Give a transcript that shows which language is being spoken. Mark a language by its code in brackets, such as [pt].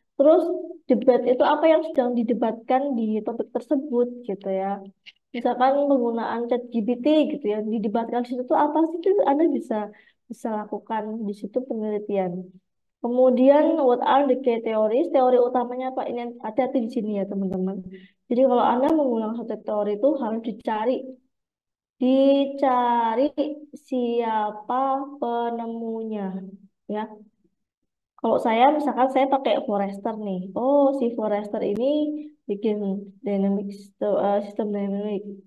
[id] Terus debat itu apa yang sedang didebatkan di topik tersebut gitu ya. Misalkan penggunaan ChatGPT gitu ya, didebatkan di situ tuh apa sih itu Anda bisa bisa lakukan di situ penelitian. Kemudian [en] what are the key theories? [id] Teori utamanya apa? Ini hati-hati di sini ya teman-teman. Jadi kalau Anda mengulang satu teori itu harus dicari siapa penemunya ya. Kalau saya misalkan saya pakai Forester nih. Oh, si Forester ini bikin dynamic sistem dynamic.